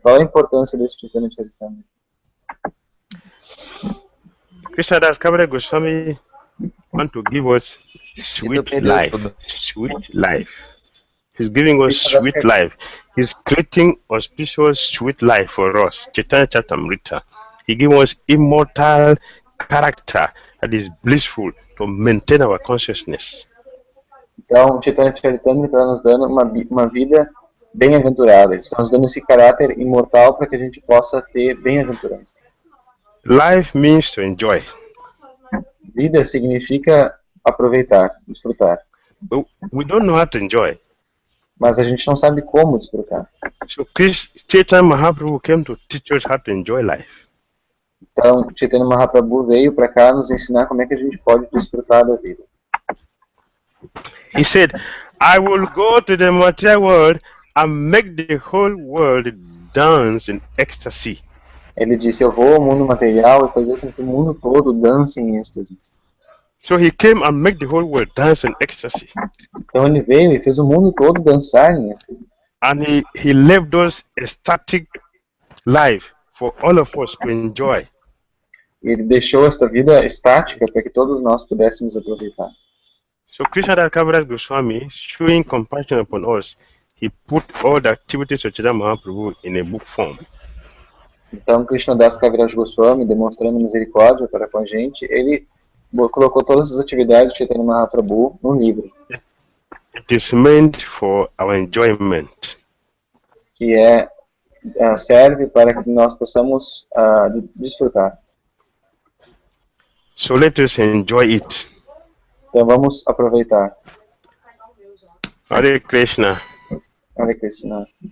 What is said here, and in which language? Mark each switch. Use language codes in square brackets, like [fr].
[pt] Qual é a importância desse Chaitanya Charitamrita? [en] Krishna Das Kaviraj Goswami want to give us sweet life. Sweet life. He's giving us sweet life. He's creating auspicious sweet life for us. Chaitanya Charitamrita. He gives us immortal character that is blissful to maintain our consciousness. [pt] Então, o Chaitanya Charitamrita está nos dando uma vida bem-aventurada. Ele está nos dando esse caráter imortal para que a gente possa ter bem-aventurança. [en] Life means to enjoy. [pt] Vida significa aproveitar, desfrutar. [en] But we don't know how to enjoy. [pt] Mas a gente não sabe como desfrutar. [en] So Chaitanya Mahaprabhu came to teach us how to enjoy life. [pt] Então, Chaitanya Mahaprabhu veio para cá nos ensinar como é que a gente pode desfrutar da vida. [en] He said, I will go to the material world and make the whole world dance in ecstasy. [pt] Ele disse, eu vou ao mundo material e fazer com que o mundo todo dance em êxtase. [en] So he came and make the whole world dance in ecstasy. [pt] Então ele veio e fez o mundo todo dançar em êxtase. [en] And he left us ecstatic life for all of us to enjoy. [pt] Ele deixou esta vida estática para que todos nós pudéssemos aproveitar. [en] So Krishna Das Kaviraj Goswami, showing compassion upon us, he put all the activities of Chaitanya Mahaprabhu in a book form. [pt] Então, Krishnadas Kaviraj Goswami, demonstrando misericórdia para com a gente, ele colocou todas as atividades de Chaitanya Mahaprabhu num livro. [en] It is meant for our enjoyment. [pt] Que serve para que nós possamos desfrutar. [en] So let us enjoy it. [pt] Então vamos aproveitar. [sa] Hare Krishna. Hare Krishna.